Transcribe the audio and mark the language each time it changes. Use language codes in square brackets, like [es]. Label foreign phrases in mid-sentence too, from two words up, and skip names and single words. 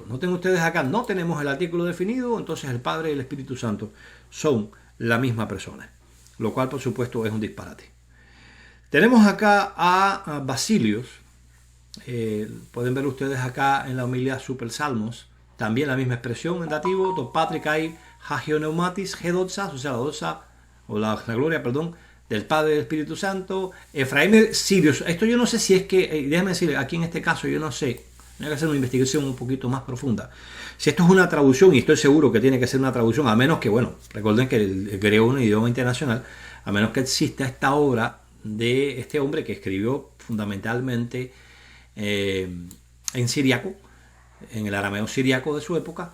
[es] Noten ustedes acá, no tenemos el artículo definido, entonces el Padre y el Espíritu Santo son la misma persona, lo cual por supuesto es un disparate. Tenemos acá a Basilios. Pueden ver ustedes acá en la homilia Super Salmos también la misma expresión en dativo, [el] τῷ Πατρὶ καὶ Ἁγίῳ Πνεύματι ἡ δόξα, [es] o sea, la doxa o la gloria, perdón, del Padre y del Espíritu Santo, Efraim Sirius. Esto yo no sé si es que, déjame decirle, aquí en este caso yo no sé, hay que hacer una investigación un poquito más profunda. Si esto es una traducción, y estoy seguro que tiene que ser una traducción, a menos que, bueno, recuerden que el griego es un idioma internacional, a menos que exista esta obra de este hombre que escribió fundamentalmente en siriaco, en el arameo siriaco de su época.